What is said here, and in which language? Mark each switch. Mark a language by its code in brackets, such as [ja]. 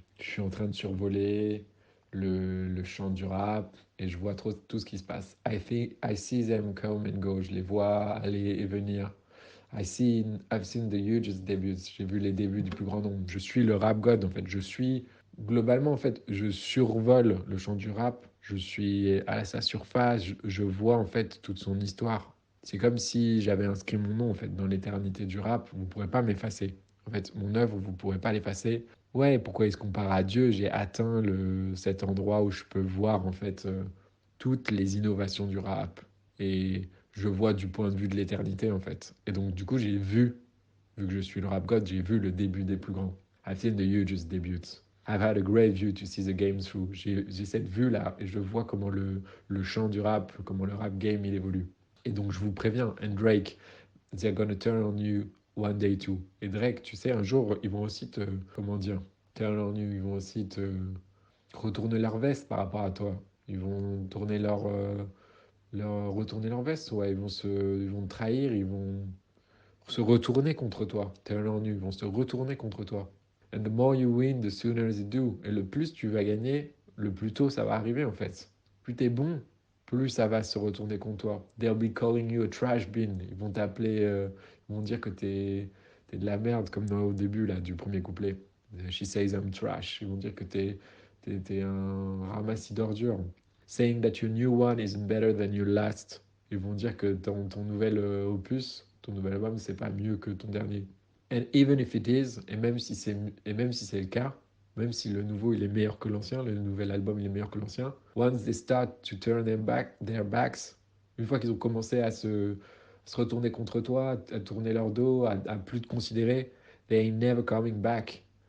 [fr] Je suis en train de survoler le champ du rap et je vois trop tout ce qui se passe. [en] I see them come and go. [fr] Je les vois aller et venir. [en] I've seen the hugest debuts. [fr] J'ai vu les débuts du plus grand nombre. Je suis le rap god en fait. Globalement en fait, je survole le champ du rap. Je suis à sa surface. Je vois en fait toute son histoire. C'est comme si j'avais inscrit mon nom en fait dans l'éternité du rap. Vous ne pourrez pas m'effacer. En fait, mon œuvre, vous ne pourrez pas l'effacer. Ouais, pourquoi il se compare à Dieu? J'ai atteint cet endroit où je peux voir en fait toutes les innovations du rap. Et je vois du point de vue de l'éternité en fait. Et donc du coup vu que je suis le rap god, j'ai vu le début des plus grands. [en] I've seen the hugest debuts. I've had a great view to see the game through. [fr] J'ai cette vue là et je vois comment le champ du rap, comment le rap game il évolue. Et donc je vous préviens, [en] and Drake, they're gonna turn on you one day too. [fr] Et Drake, tu sais, un jour ils vont aussi comment dire, [en] turn on you, [fr] ils vont aussi te retourner leur veste par rapport à toi. Ils vont retourner leur veste, ouais, ils vont te trahir, ils vont se retourner contre toi. [en] Turn on you, [fr] ils vont se retourner contre toi. [en] And the more you win, the sooner they do. [fr] Et le plus tu vas gagner, le plus tôt ça va arriver en fait. Plus t'es bon, plus ça va se retourner contre toi. [en] They'll be calling you a trash bin. [fr] Ils vont t'appeler, ils vont dire que t'es de la merde, comme au début là, du premier couplet. [en] She says I'm trash. [fr] Ils vont dire que t'es un ramassis d'ordures. [en] Saying that your new one isn't better than your last. [fr] Ils vont dire que ton nouvel opus, ton nouvel album, c'est pas mieux que ton dernier. [en] And even if it is, [fr] et même si c'est le cas, même si le nouveau il est meilleur que l'ancien, le nouvel album il est meilleur que l'ancien, [en] once they start to turn their backs, [fr] une fois qu'ils ont commencé se retourner contre toi, à tourner leur dos, à plus te considérer, [en] they ain't never coming back.